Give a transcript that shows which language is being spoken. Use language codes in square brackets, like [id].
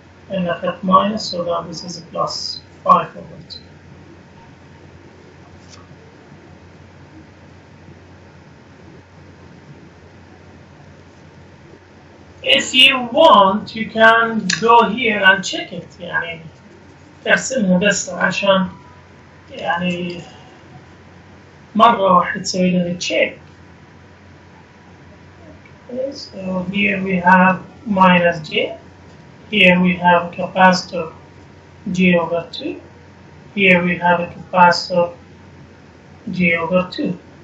[en] And I have minus, so that this is a plus 5 over 2. If you want, you can go here and check it. [ar] يعني ترسمها بس عشان يعني مرة واحدة تسوي لها check. [en] Okay, so here we have minus J. Here we have capacitor J over 2. Here we have a capacitor J over 2.